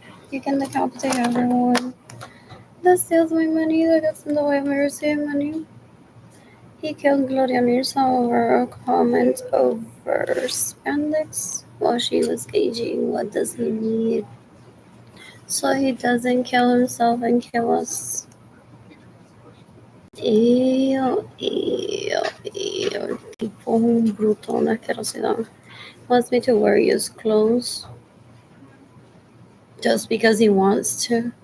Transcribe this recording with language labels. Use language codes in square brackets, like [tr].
[en] You can decapitate everyone that steals my money, that gets in the way of me receiving money. He killed Gloria Mirza over a comment over spandex while she was gauging what does he need so he doesn't kill himself and kill us. Ew, ew, ew. [es] Tipo un bruto, una asquerosidad. [en] Wants me to wear his clothes just because he wants to.